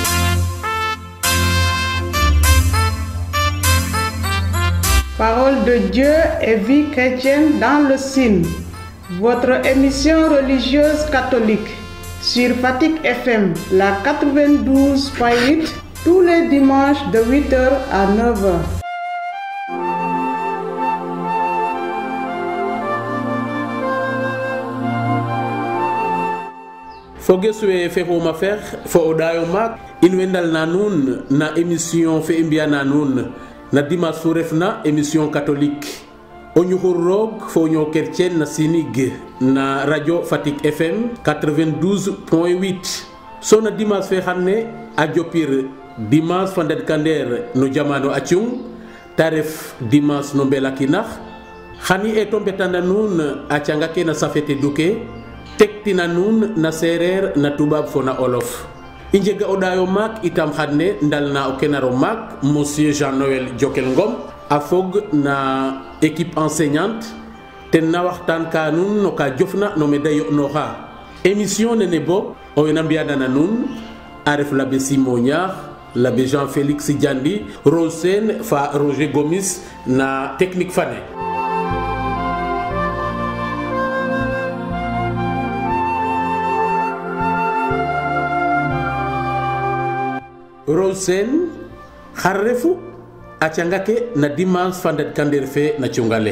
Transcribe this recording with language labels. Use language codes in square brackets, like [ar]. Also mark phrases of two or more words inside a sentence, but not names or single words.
[fr] Parole de Dieu et vie chrétienne dans le Sine. Votre émission religieuse catholique sur Fatick FM, la 92.8, tous les dimanches de 8h à 9h. [srr] Fogeswe fe homa fer fo odayo mak inwendal na nun na émission fe imbia na nun na dimanche fu refna [fr] émission catholique [srr] Onyuhurrog fo onyo chrétienne na sinig na radio Fatick FM 92.8 so na dimanche fe xamne a jopir dimanche fandet kander no jamano acung taref dimanche no mbelakinax xani e tombetana nun a canga ke na safete duke tektina nun na serer na tubab fo na olof injega odayo mak itam xadne ndalna o kenaro mak monsieur Jean-Noël Jokel Ngom a fog na [fr] équipe enseignante [srr] ten na waxtan ka nun no ka jofna no medayo no xa émission nene bo o wena mbiadana nun a ref l'abbé Simonia, l'abbé Jean-Félix Diandi, Rosen fa Roger Gomis na technique fane. Rosen xarrefu a cangake na dimanche fandet kander fe na cungale